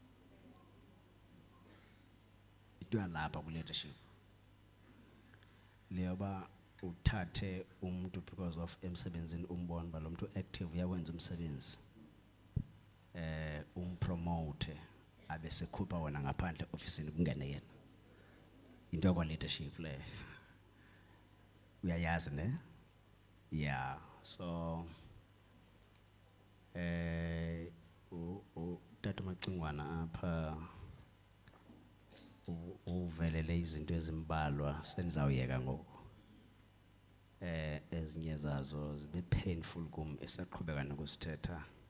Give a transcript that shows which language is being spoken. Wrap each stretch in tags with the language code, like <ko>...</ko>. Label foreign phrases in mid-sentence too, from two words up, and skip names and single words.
<xh>Into yalapha kwi-leadership leyoba uthathe umuntu</xh> <en>because of</en> <xh>emsebenzini umbone ba lo muntu active uyawenza umsebenzi umpromote abe sekhupha wona ngaphandle ofisini kungene yena. Into yakwa leadership le uyayazi ne</xh> <en>yeah so</en> <xh>utata Macingwana apha uvelele izinto ezimbalwa senizawuyeka ngoku ezinye zazo zibe painful kum esaqhubeka nokusithetha</xh>